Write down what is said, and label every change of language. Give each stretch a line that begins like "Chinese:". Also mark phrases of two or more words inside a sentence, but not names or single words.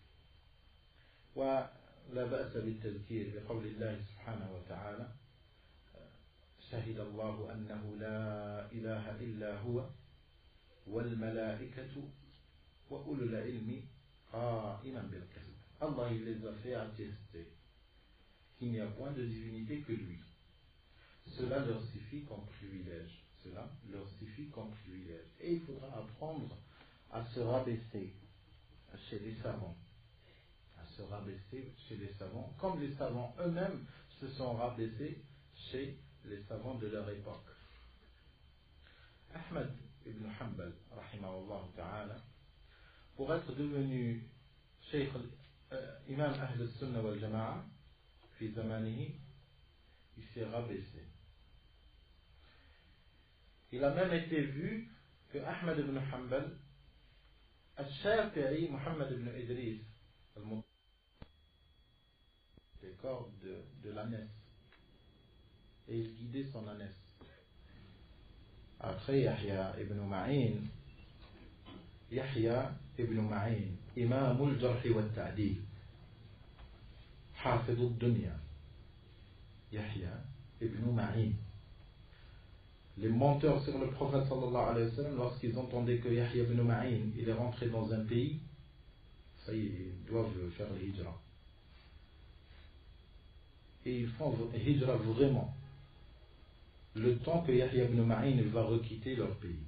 Arabic: ولا بأس بالتذكير بقول الله سبحانه وتعالى: شهد الله أنه لا إله إلا هو والملائكة وأولو العلم قائما بالقسط.
French: Allah il les a fait attester qu'il n'y a point de divinité que lui. Cela leur suffit comme privilège. Et il faudra apprendre à se rabaisser chez les savants. À se rabaisser chez les savants, comme les savants eux-mêmes se sont rabaissés chez les savants de leur époque. Ahmad ibn Hanbal,
Arabic: رحمه الله تعالى,
French: pour être devenu Cheikh
Arabic: إمام أهل السنة والجماعة في زمانه,
French: il s'est rabaissé. Il a même été vu que Ahmad ibn Hanbal, al-Shafi'i, Muhammad ibn Idris, les cordes de l'ânesse, et il guidait son ânesse. Après Yahya ibn Ma'in,
Arabic: إمام الجرح والتعديل, حافظ الدنيا,
French: Yahya ibn Ma'in. Les menteurs sur le prophète
Arabic: صلى الله عليه وسلم,
French: lorsqu'ils entendaient que Yahya ibn Ma'in il est rentré dans un pays, ça y est, ils doivent faire le hijra. Et ils font le hijra vraiment, le temps que Yahya ibn Ma'in va requitter leur pays.